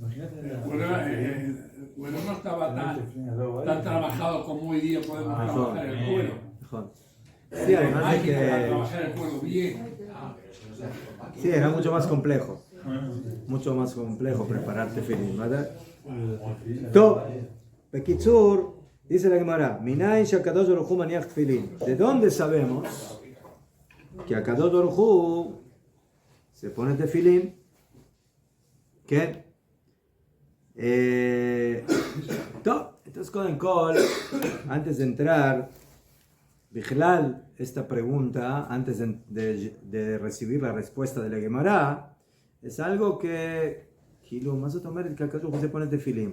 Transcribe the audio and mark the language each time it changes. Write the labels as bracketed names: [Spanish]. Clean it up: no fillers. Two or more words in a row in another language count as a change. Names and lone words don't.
[Spanish] El cuero no estaba tan trabajado como hoy día podemos trabajar el cuero. Sí, además de Hay que que... trabajar el cuero bien. Pero eso no se hace con máquina. Sí, era mucho más complejo. Mucho más complejo preparar tefilín, ¿verdad? [Hebrew] טו, בקיצור, [Spanish] dice la Gemara, [Hebrew] מניין שהקדוש ברוך הוא מניח תפילין. [Spanish] ¿De dónde sabemos que Akadosh Baruj Hu se pone tefilín? ¿Qué? Entonces, con Kol, antes de entrar, Bijlal, esta pregunta, antes de recibir la respuesta de la Gemara, es algo que, más o menos, que Akadosh Baruj Hu se pone tefilín.